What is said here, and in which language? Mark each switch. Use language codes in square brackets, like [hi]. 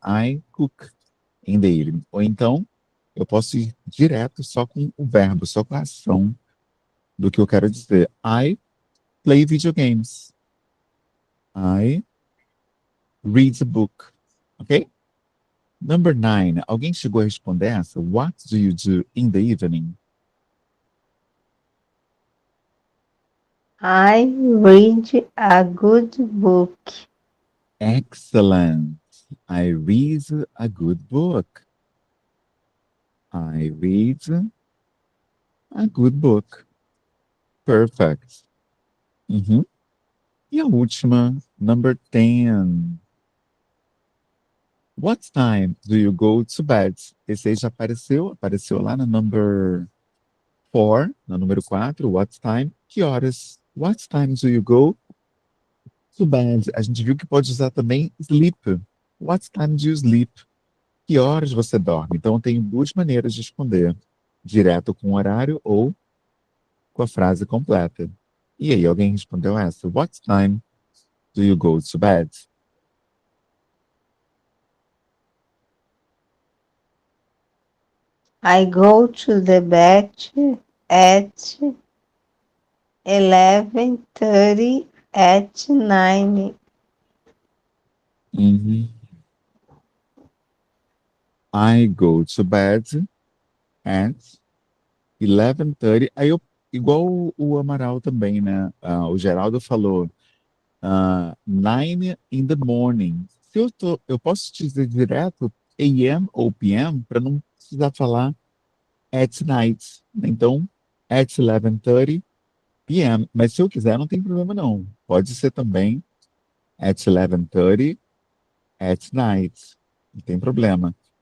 [en] I cook in the evening. [pt] Ou então, eu posso ir direto só com o verbo, só com a ação do que eu quero dizer. [en] I play video games. I read a book. Ok? Number 9. [pt] Alguém chegou a responder essa? [en] What do you do in the evening? I read a good book. Excellent. I read a good book. I read a good book. Perfect. Uhum. [pt] E a última, number 10. [en] What time do you go to bed? [pt] Esse aí já apareceu lá no number 4, no número 4. [en] What time? [pt] Que horas? [en] What time do you go to bed? [pt] A gente viu que pode usar também sleep. [en] What time do you sleep? [pt] Que horas você dorme? Então, eu tenho duas maneiras de responder. Direto com o horário ou com a frase completa. E aí, alguém respondeu essa? [en] What time do you go to bed? I go to the bed at 11:30 at night. Uhum. I go to bed at 11:30. [pt] Aí eu, igual o Amaral também, né? O Geraldo falou [en] 9 in the morning. [pt] Se eu posso te dizer direto AM ou PM para não precisar falar at night. [en] Então, at 11:30 PM. [pt] Mas se eu quiser, não tem problema não. Pode ser também [en] at 11:30 at night. [pt] Não tem problema.